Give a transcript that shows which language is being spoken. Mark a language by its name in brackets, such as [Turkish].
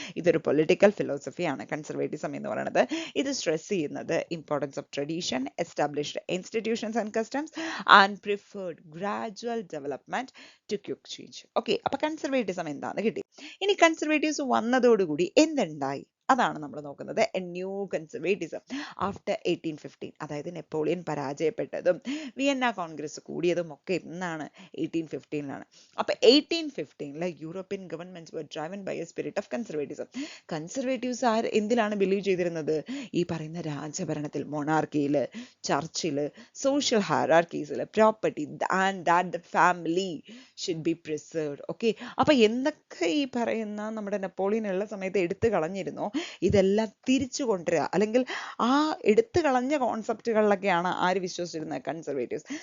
[Malayalam] ഇതൊരു political ഫിലോസഫിയാണ് conservatism എന്ന് പറയുന്നത്. ഇത് സ്ട്രെസ് ചെയ്യുന്നത് [English] Importance of tradition, established institutions and customs and preferred gradual development to quick change. [Malayalam] Okay, അപ്പൊ കൺസർവേറ്റിസം എന്താണെന്ന് കിട്ടി. ഇനി കൺസർവേറ്റീവ്സ് വന്നതോടുകൂടി എന്തുണ്ടായി? അതാണ് നമ്മൾ നോക്കുന്നത്. [English] a new conservatism after [Malayalam] 1815. അതായത് നെപ്പോളിയൻ പരാജയപ്പെട്ടതും വിയന്ന കോൺഗ്രസ് കൂടിയതും ഒക്കെ എന്നാണ് 1815ലാണ്. [English] അപ്പൊ 1815 European governments were driven by a spirit of conservatism. [Malayalam] Conservatives എന്തിലാണ് believe ചെയ്തിരുന്നത്? ഈ പറയുന്ന രാജഭരണത്തിൽ, മൊണാർക്കിയില്, ചർച്ചില്, social ഹയറാർക്കീസില്, [English] Property and that the family should be preserved. [Malayalam] Okay, അപ്പൊ എന്തൊക്കെ ഈ പറയുന്ന നമ്മുടെ നെപ്പോളിയൻ ഉള്ള സമയത്ത് എടുത്തു കളഞ്ഞിരുന്നോ ഇതെല്ലാം തിരിച്ചു കൊണ്ടുവരിക, അല്ലെങ്കിൽ ആ എടുത്തു കളഞ്ഞ കോൺസെപ്റ്റുകളിലൊക്കെയാണ് ആര് വിശ്വസിച്ചിരുന്നത്? കൺസർവേറ്റീവ്സ്.